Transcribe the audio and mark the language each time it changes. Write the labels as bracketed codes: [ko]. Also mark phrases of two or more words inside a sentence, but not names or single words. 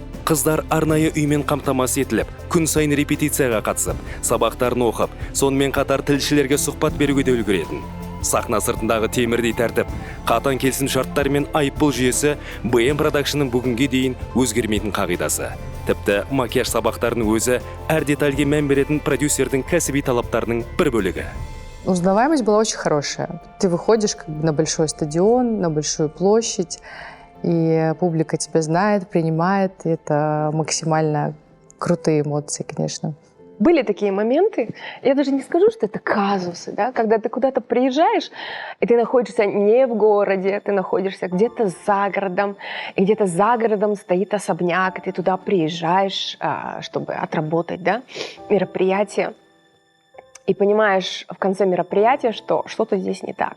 [kk] Қыздар арнайы үймен қамтамасыз етіліп, күн сайын репетицияға қатысып, сабақтарын оқып, сонымен қатар тілшілерге сұхбат беруге де үлгеретін. Сахна сыртындағы темірдей тәртіп, қатаң келісім шарттар мен айыппұл жүйесі BM Production'ның бүгінге дейін өзгермейтін қағидасы. Тіпті макияж сабақтарының өзі әр детальге мән беретін продюсердің кәсіби талаптарының бір бөлігі. [ru] Узнаваемость была очень хорошая. Ты выходишь на большой стадион, на большую площадь, и публика тебя знает, принимает. И это максимально крутые эмоции, конечно. Были такие моменты, я даже не скажу, что это казусы, да, когда ты куда-то приезжаешь, и ты находишься не в городе, ты находишься где-то за городом, и где-то за городом стоит особняк, и ты туда приезжаешь, чтобы отработать, да, мероприятие, и понимаешь в конце мероприятия, что что-то здесь не так.